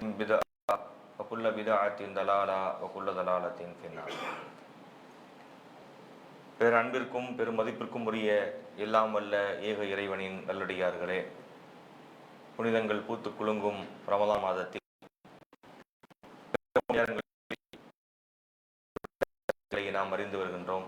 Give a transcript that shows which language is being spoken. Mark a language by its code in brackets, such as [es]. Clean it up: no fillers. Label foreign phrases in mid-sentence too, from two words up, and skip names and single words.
[ar] بدعة وكل بدعة ضلالة وكل ضلالة في النار. [ta] பேரன்பிற்கும் பெருமதிப்பிற்கும் உரிய எல்லாம் வல்ல ஏக இறைவனின் நல்லடியார்களே, புனிதங்கள் பூத்து குலுங்கும் ரமலான் மாதத்தில் நாம் அறிந்து வருகின்றோம்.